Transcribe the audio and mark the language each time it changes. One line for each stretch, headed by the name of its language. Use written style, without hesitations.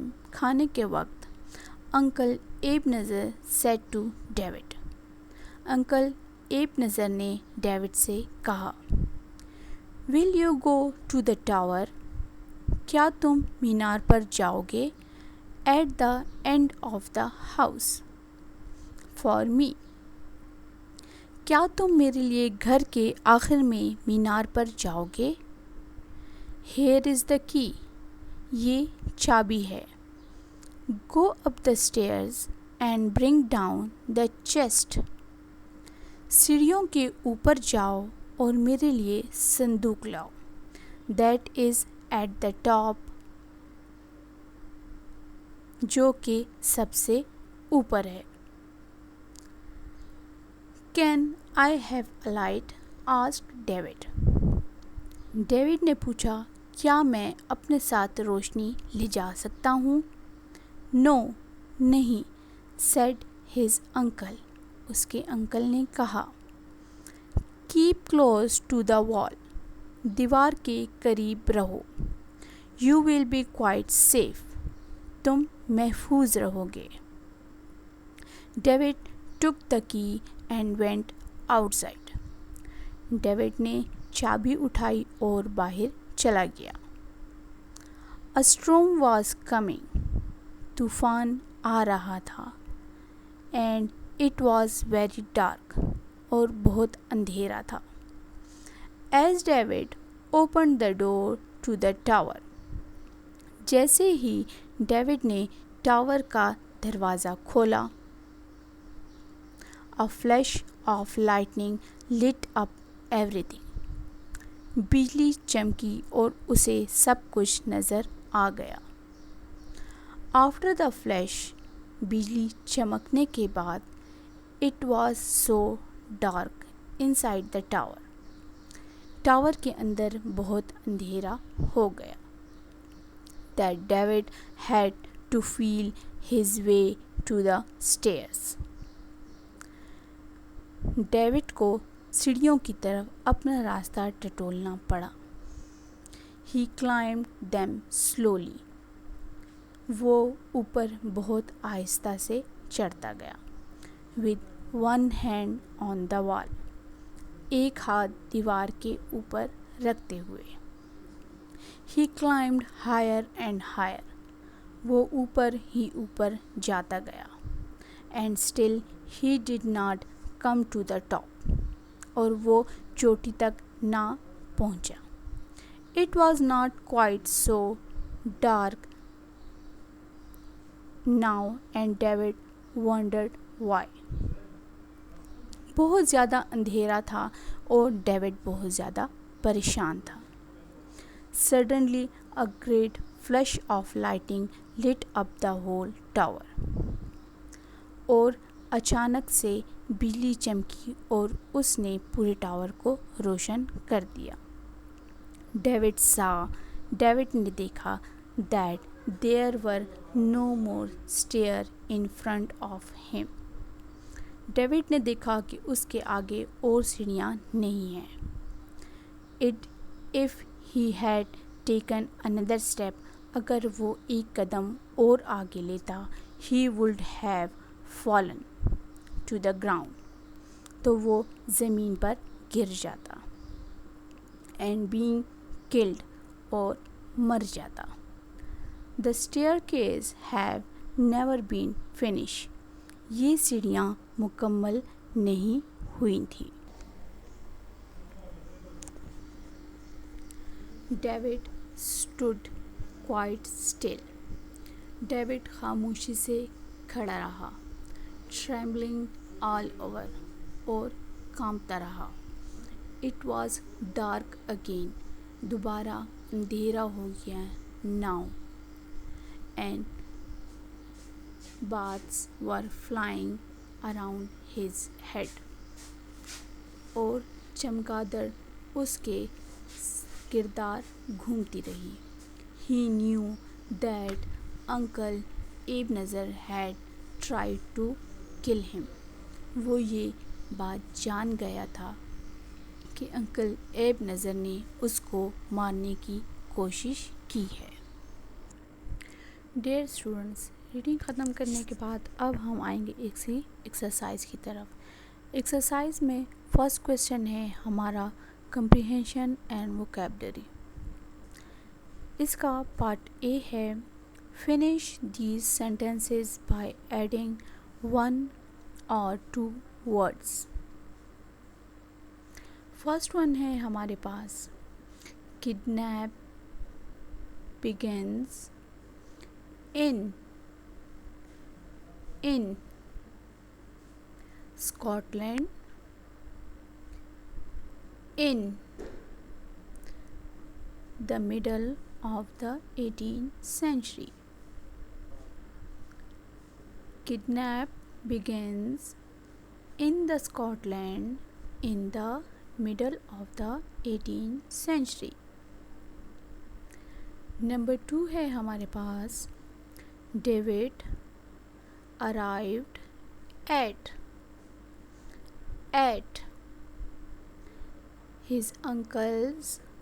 Urdu: کھانے کے وقت uncle ایبنیزر
English: said to David.
Urdu: Uncle ایبنیزر نے ڈیوڈ سے کہا.
English: Will you go to the tower?
Urdu: کیا تم مینار پر جاؤ گے؟
English: At the end of the house. For me.
Urdu: کیا تم میرے لیے گھر کے آخر میں مینار پر جاؤ گے؟
English: Here is the key.
Urdu: یہ چابی ہے.
English: Go up the stairs and bring down the chest.
Urdu: سیڑھیوں کے اوپر جاؤ اور میرے لیے صندوق لاؤ.
English: That is at the top.
Urdu: جو کہ سب سے اوپر ہے.
English: Can I have a light? asked David.
Urdu: David نے پوچھا, کیا میں اپنے ساتھ روشنی لے جا سکتا ہوں؟
English: No,
Urdu: نہیں,
English: said his uncle.
Urdu: اس کے انکل نے کہا.
English: Keep close to the wall.
Urdu: دیوار کے قریب رہو.
English: You will be quite safe.
Urdu: تم محفوظ رہو گے.
English: David took the key and went outside.
Urdu: David نے چابی اٹھائی اور باہر چلا گیا.
English: A storm was coming.
Urdu: طوفان آ رہا تھا.
English: And it was very dark.
Urdu: اور بہت اندھیرا تھا.
English: As David opened the door to the tower.
Urdu: جیسے ہی ڈیوڈ نے ٹاور کا دروازہ کھولا,
English: A flash of lightning lit up everything.
Urdu: بجلی چمکی اور اسے سب کچھ نظر آ گیا.
English: After the flash,
Urdu: بجلی چمکنے کے بعد,
English: It was so dark inside the tower.
Urdu: Tower کے اندر بہت اندھیرا ہو گیا.
English: That David had to feel his way to the stairs.
Urdu: David کو سیڑھیوں کی طرف اپنا راستہ ٹٹولنا پڑا.
English: He climbed them slowly.
Urdu: وہ اوپر بہت آہستہ سے چڑھتا گیا.
English: With one hand on the wall.
Urdu: ایک ہاتھ دیوار کے اوپر رکھتے ہوئے.
English: He climbed higher and higher.
Urdu: وہ اوپر ہی اوپر جاتا گیا.
English: And still he did not come to the top.
Urdu: اور وہ چوٹی تک نہ پہنچا.
English: It was not quite so dark now and David wondered why.
Urdu: بہت زیادہ اندھیرا تھا اور ڈیوڈ بہت زیادہ پریشان تھا.
English: Suddenly a great flash of lightning lit up the whole tower.
Urdu: اور اچانک سے بجلی چمکی اور اس نے پورے ٹاور کو روشن کر دیا. ڈیوڈ نے دیکھا
English: that there were no more stairs in front of him.
Urdu: David نے دیکھا کہ اس کے آگے اور سیڑھیاں نہیں ہیں.
English: If he had taken another step,
Urdu: اگر وہ ایک قدم اور آگے لیتا,
English: he would have fallen to the ground.
Urdu: تو وہ زمین پر گر جاتا.
English: And being killed,
Urdu: اور مر جاتا.
English: The staircase have never been finished.
Urdu: یہ سیڑھیاں مکمل نہیں ہوئی تھیں.
English: David stood quite still.
Urdu: David خاموشی سے کھڑا رہا.
English: Trembling all over,
Urdu: اور کانپتا رہا.
English: It was dark again.
Urdu: دوبارہ اندھیرا ہو گیا
English: now. And bats were flying around his head.
Urdu: اور چمگادڑ اس کے گردار گھومتی رہی.
English: He knew that Uncle Ebenezer had tried to kill him.
Urdu: وہ یہ بات جان گیا تھا کہ انکل ایب نظر نے اس کو مارنے کی کوشش کی ہے. ڈیئر اسٹوڈنٹس, ریڈنگ ختم کرنے کے بعد اب ہم آئیں گے ایک سی ایکسرسائز کی طرف. ایکسرسائز میں فرسٹ کویسچن ہے ہمارا کمپریہینشن اینڈ ووکیبلری. اس کا پارٹ اے ہے
English: Finish these sentences by adding 1 or 2 words.
Urdu: First one ہے ہمارے پاس kidnap
English: begins in Scotland in the middle of the 18th century. Kidnap begins in the Scotland in the middle of the 18th century.
Urdu: Number 2 ہے ہمارے پاس David
English: arrived at his uncle's